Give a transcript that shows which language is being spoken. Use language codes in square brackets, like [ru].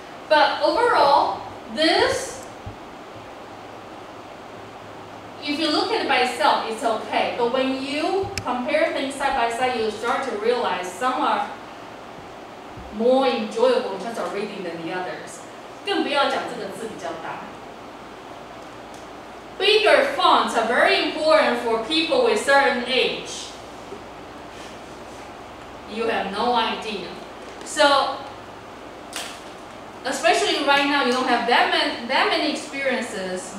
[en] But overall, this, if you look at it by itself, it's okay. But when you compare things side by side, you start to realize some are more enjoyable in terms of reading than the others. [zh] 更不要讲这个字比较大。 [en] Bigger fonts are very important for people with certain age. You have no idea. So, especially right now, you don't have that many experiences.